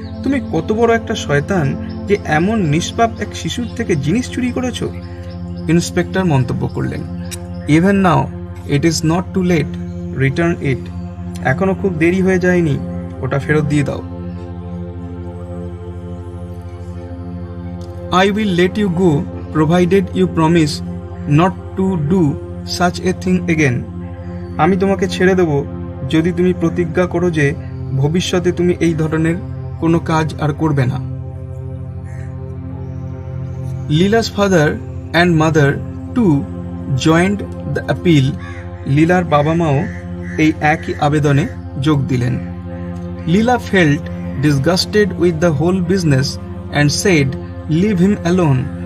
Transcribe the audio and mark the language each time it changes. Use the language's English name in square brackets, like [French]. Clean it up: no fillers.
[Bangla] তুমি কত বড় একটা শয়তান যে এমন নিষ্পাপ এক শিশুর থেকে জিনিস চুরি করেছো, ইন্সপেক্টর মন্তব্য করলেন। [English] Even now it is not too late, return it. [Bangla] এখনো খুব দেরি হয়ে যায়নি, ওটা ফেরত দিয়ে দাও। [English] I will let you go provided you promise not to do such a thing again. [Bangla] আমি তোমাকে ছেড়ে দেব যদি তুমি প্রতিজ্ঞা করো যে ভবিষ্যতে তুমি এই ধরনের কোনো কাজ আর করবে না। [English] Leela's father and mother too joined the appeal. [Bangla] লীলার বাবা মাও এই একই আবেদনে যোগ দিলেন। [English] Leela felt disgusted with the whole business and said, leave him alone.